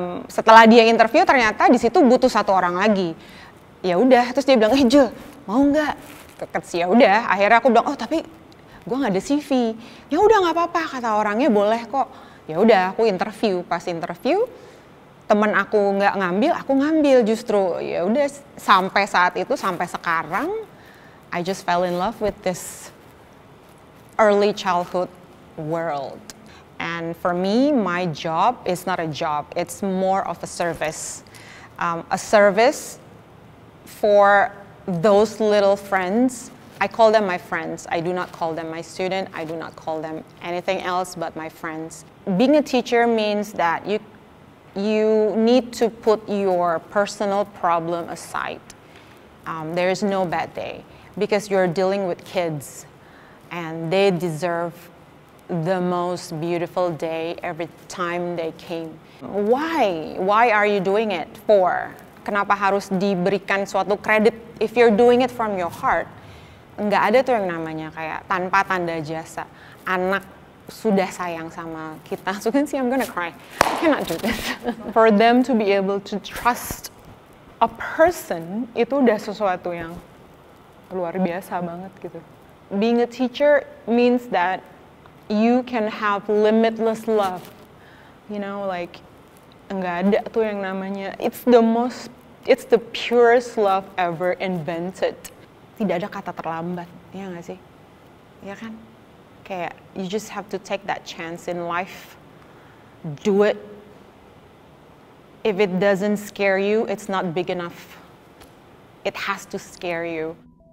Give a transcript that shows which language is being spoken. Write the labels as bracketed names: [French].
[Indonesian] Setelah dia interview ternyata di situ butuh satu orang lagi. Ya udah, terus dia bilang, Jul, mau nggak? Ya udah, akhirnya aku bilang, oh tapi gue nggak ada CV. Ya udah nggak apa-apa, kata orangnya boleh kok. Ya udah, aku interview. Pas interview, temen aku nggak ngambil, aku ngambil justru. Ya udah, sampai saat itu, sampai sekarang, [English] I just fell in love with this early childhood world. And for me, my job is not a job, it's more of a service. A service for those little friends. I call them my friends. I do not call them my student. I do not call them anything else but my friends. Being a teacher means that you need to put your personal problem aside. There is no bad day because you're dealing with kids and they deserve the most beautiful day every time they came. Why? Why are you doing it? For? [Indonesian] Kenapa harus diberikan suatu kredit [English] if you're doing it from your heart? [Indonesian] Nggak ada tuh yang namanya kayak tanpa tanda jasa. Anak sudah sayang sama kita. [English] So you can see I'm gonna cry. I cannot do this. For them to be able to trust a person, [Indonesian] itu udah sesuatu yang luar biasa banget gitu. [English] Being a teacher means that you can have limitless love. You know, like [Indonesian] nggak ada tuh yang namanya. [English] It's the purest love ever invented. [Indonesian] Tidak ada kata terlambat, ya nggak sih? Ya kan? [English] Kayak, you just have to take that chance in life. Do it. If it doesn't scare you, it's not big enough. It has to scare you.